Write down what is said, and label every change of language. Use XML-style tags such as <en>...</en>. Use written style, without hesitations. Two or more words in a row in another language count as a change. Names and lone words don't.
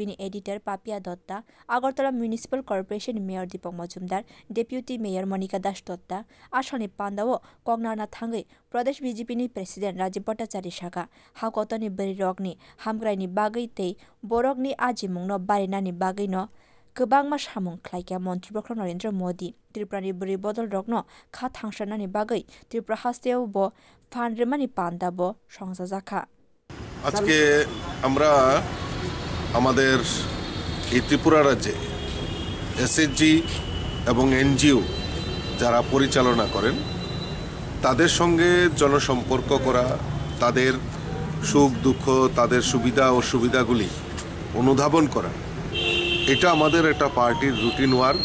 <trp>ni editor Papia Dotta, Agartala Municipal Corporation Mayor Deepak Majumdar, Deputy Mayor Monica Das Dotta, Ashali Pandao, Kognarna Thangai, Pradesh BJP ni President Rajiv Bhattacharya Shaka, Hakoto ni Beri Rogni, Hamgrai ni Bagai Te, Borok ni Ajimung no Barina ni Bagai no, Kebang mas hamung klaika Montri Bokro Narendra Modi, Tripura ni Beri Bodol Rogno, Kha Thangshana ni Bagai, Tripura Hasteo bo, Fanrema ni Panda bo, Songsajaka.</trp> <bn>আজকে আমরা আমাদের এই ত্রিপুরা রাজ্যে এসএসজি এবং এনজিও যারা পরিচালনা করেন তাদের সঙ্গে জনসম্পর্ক করা, তাদের সুখ দুঃখ, তাদের সুবিধা অসুবিধাগুলি অনুধাবন করা, এটা আমাদের একটা পার্টির</bn> <en>routine work.</en>